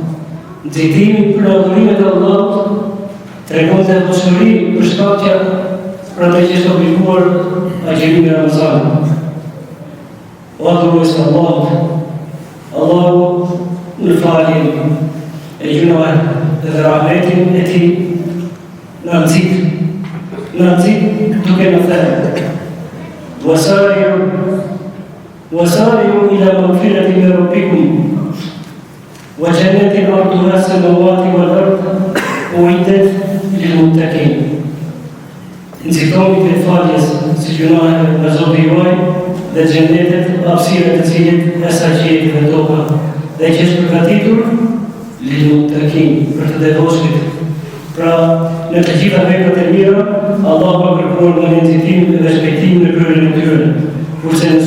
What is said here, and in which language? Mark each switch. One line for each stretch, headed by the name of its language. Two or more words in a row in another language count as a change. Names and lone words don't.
Albanian: Nxitimi për adhurimet e Allahut tregon dashuri për shkak që për atë që është obliguar agjerimi i Ramazanit. O adhurues të Allahut, Allahu në faljen e gjunohet dhe rahmetin e tij në nxit duke në thënë:
Arabic: "وسارعوا إلى مغفرة من ربكم وجنة عرضها السماوات والأرض أعدت للمتقين."
Albanian: Nxitoni të faljes si gjunohet në Zotin juaj dhe xhenetet hapësirë të cilit e sa qiejt dhe toka, dhe që është përgatitur
Arabic: للمتقين,
Albanian: për të devotshmit. Pra, në të gjitha veprat e mira, Allah ka kërkuar në nxitim dhe shpejtim në kryerjen e tyre.